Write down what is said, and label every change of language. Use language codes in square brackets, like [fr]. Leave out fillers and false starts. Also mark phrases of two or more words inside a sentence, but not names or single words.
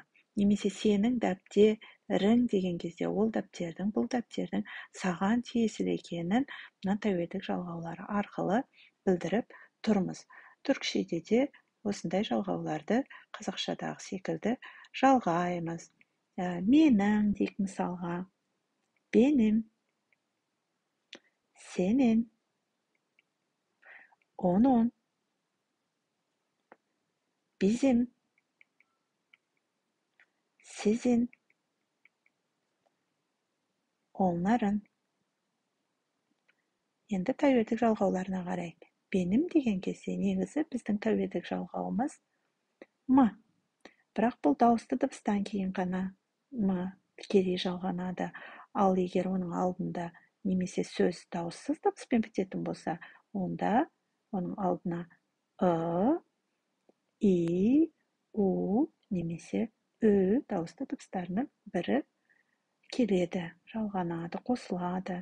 [kk] Немесе сенің дәптерің деген кезде ол дәптердің, бұл дәптердің саған тиесілі екенін мына тәуелдік жалғаулары арқылы білдіріп тұрмыз. Түркшеде де осындай жалғауларды қазақшадағы секілді жалғаймыз. Менің дейік мысалға, [tr] benim, senin, onun, bizim, sizin, onların. [kk] Енді тәуелдік жалғауларына қарайық. Benim деген кезде негізі біздің тәуелдік жалғауымыз м. Бірақ бұл дауысты дыбыстан кейін ғана м тікелей жалғанады. Ал егер оның алдында немесе сөз дауыссыз дыбыспен бітетін болса, онда оның алдына и, у немесе ү дауысты дыбыстарының бірі келеді, жалғанады, қосылады.